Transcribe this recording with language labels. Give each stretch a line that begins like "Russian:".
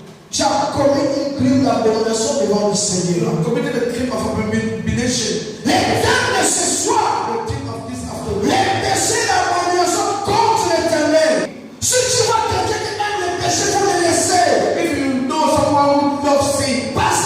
French: Tu as commis une crime d'abomination devant le Seigneur.
English: Committed a crime of abomination.
French: Les thèmes de ce soir.
English: The theme of this afternoon.
French: Les péchés d'abomination contre l'Éternel. Si tu vois quelqu'un qui aime le péché, il faut le laisser.
English: If you know someone who loves sin.